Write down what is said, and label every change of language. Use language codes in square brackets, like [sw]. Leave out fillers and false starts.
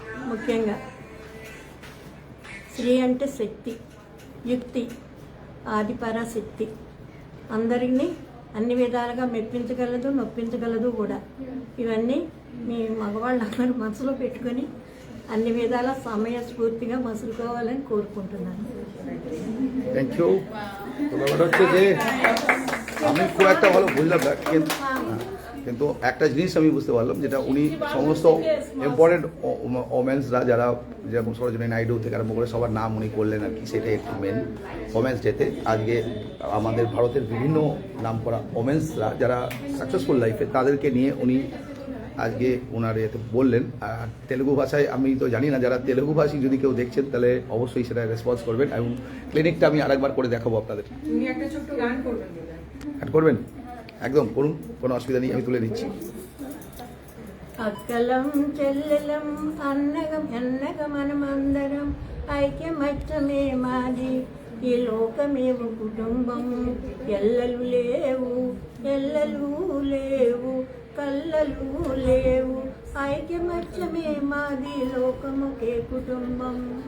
[te] ముఖ్యంగా స్త్రీ అంటే శక్తి, యుక్తి, ఆదిపరాశక్తి, అందరినీ అన్ని విధాలుగా మెప్పించగలదు, నొప్పించగలదు కూడా. ఇవన్నీ మీ మగవాళ్ళందరూ మనసులో పెట్టుకొని అన్ని విధాల సమయస్ఫూర్తిగా మసులుకోవాలని కోరుకుంటున్నాను. [en] Thank you. [bn] তো ব্যাপারটা হচ্ছে যে আমি খুব একটা ভালো বুঝলাম না, কিন্তু একটা জিনিস আমি বুঝতে পারলাম, যেটা উনি সমস্ত ইম্পর্টেন্ট ওমেন্সরা যারা যেরকম সরোজিনী নাইডু থেকে আরম্ভ করে সবার নাম উনি করলেন আর কি, সেটাই একটু মেন ওমেন্স ডেতে। আজকে আমাদের ভারতের বিভিন্ন নাম করা ওমেন্সরা যারা সাকসেসফুল লাইফে, তাদেরকে নিয়ে উনি আজকে ওনার এতে বললেন। আর তেলেগু ভাষায় আমি তো জানি না, যারা তেলেগু ভাষী যদি কেউ দেখছেন তাহলে অবশ্যই সেটা রেসপন্স করবেন, এবং ক্লিনিকটা আমি আরেকবার করে দেখাবো আপনাদের। গান করবেন? একদম করুন, কোনো অসুবিধা নেই, আমি তুলে দিচ্ছি। [te] అక్కలం చెల్లెలం అన్నగం ఎన్నగ మనమందరం ఐక్యమత్యమే మాది, ఈ లోకమేవు కుటుంబం. ఎల్లలు లేవు, ఎల్లలు లేవు, కల్లలు లేవు, ఐక్యమత్యమే మాది, లోకముకే కుటుంబం.